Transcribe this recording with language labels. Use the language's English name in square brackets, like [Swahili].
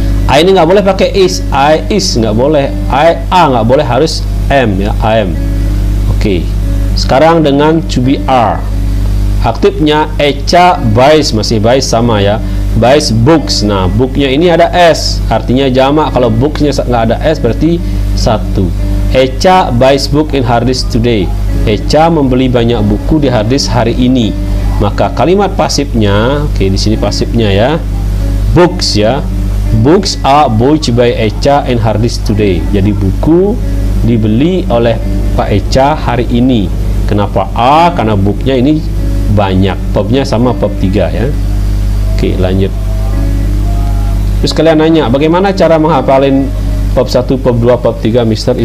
[Indonesian] I ini nggak boleh pakai I is nggak boleh, nggak boleh, harus am ya, I am. Oke. Sekarang dengan to be are. Aktifnya Echa buys, masih buys sama ya, buys books. Nah, booknya ini ada S, artinya jamak. Kalau booksnya nggak ada S berarti satu. [English] Echa buys book in hard disk today. [Indonesian] Echa membeli banyak buku di hard disk hari ini. Maka kalimat pasifnya, oke, di sini pasifnya ya, books ya. [English] Books are bought by Echa in hard disk today. [Indonesian] Jadi buku dibeli oleh Pak Echa hari ini. Kenapa A? Karena booknya ini banyak, verbnya sama verb 3 ya. Oke, lanjut. Terus kalian nanya, bagaimana cara menghafalin verb 1, verb 2, verb 3, Mister?